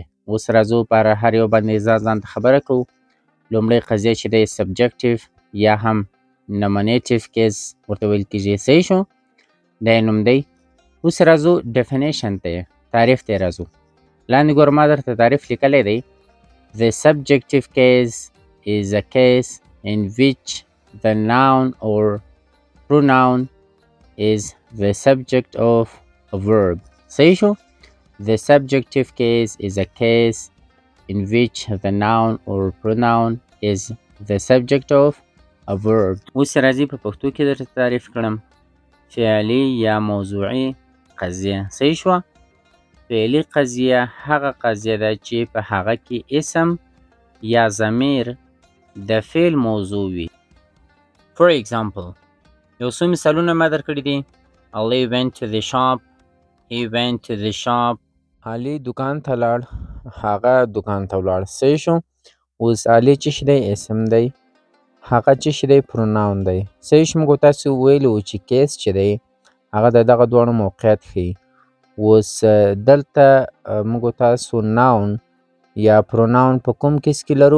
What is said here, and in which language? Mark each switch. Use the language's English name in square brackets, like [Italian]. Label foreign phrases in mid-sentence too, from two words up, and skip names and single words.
[Pashto] اوس راځو پر هر یو باندې ځان ته خبره کوو. لومړی قضیه چې دی سبجکټیو یا هم [English] nominative case [Pashto] ورته ویل کېږي، صحیح شو، دا یې نوم دی. اوس راځو ډیفینیشن ته، تعریف ته راځو. لاندې ګوره ما درته تعریف لیکلی دی. [English] The subjective case is a case in which the noun or pronoun is the subject of a verb. [Pashto] صحیح شو. [English] The subjective case is a case in which the noun or pronoun is the subject of a verb. [Pashto] اوس راځي په پښتو کې درته تعریف کړم. فعلي یا موضوعي قضیه. صحیح شوه. فعلي قضیه هغه قضیه ده چې په هغه کې اسم یا ضمیر د فعل موضوع وي. [English] For example, [Pashto] یو څو مثالونه ما درکړي دي. [English] Ali went to the shop. He went to the shop. [Pashto] علي دکان ته لاړ، هغه دکان ته ولاړ. صحیح شو. اوس علي چې شي دی اسم دی، هغه چې شي دی پروناون دی. صحیح شو. موږ تاسو ویلي وو چې کیس چې دی هغه د دغه دواړو موقعیت ښیي. اوس دلته موږ تاسو ناون یا پروناون په کوم کیس کې لرو؟